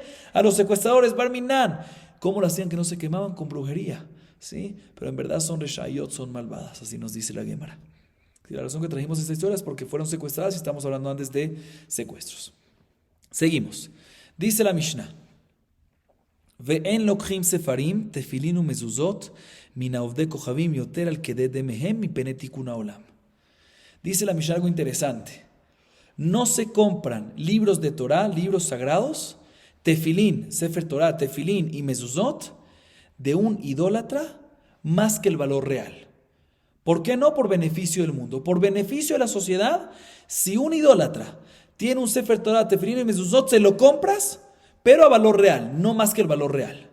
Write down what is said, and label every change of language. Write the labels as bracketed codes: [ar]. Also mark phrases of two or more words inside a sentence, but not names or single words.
[es] A los secuestradores, Barminan. ¿Cómo lo hacían que no se quemaban? Con brujería. ¿Sí? Pero en verdad son reshayot, son malvadas, así nos dice la Gemara. Y la razón que trajimos esta historia es porque fueron secuestradas y estamos hablando antes de secuestros. Seguimos. Dice la Mishnah: [he] ואין לוקחים ספרים תפילין ומזוזות מן העובדי כוכבים יותר על כדי דמיהם מפני תיקון העולם. [es] Dice la Mishnah algo interesante. No se compran libros de Torah, libros sagrados, tefilín, [he] ספר תורה, [es] tefilín y mezuzot de un idólatra más que el valor real. ¿Por qué no? Por beneficio del mundo. Por beneficio de la sociedad, si un idólatra tiene un [he] ספר תורה, [es] tefilín y mezuzot, se lo compras, pero a valor real, no más que el valor real.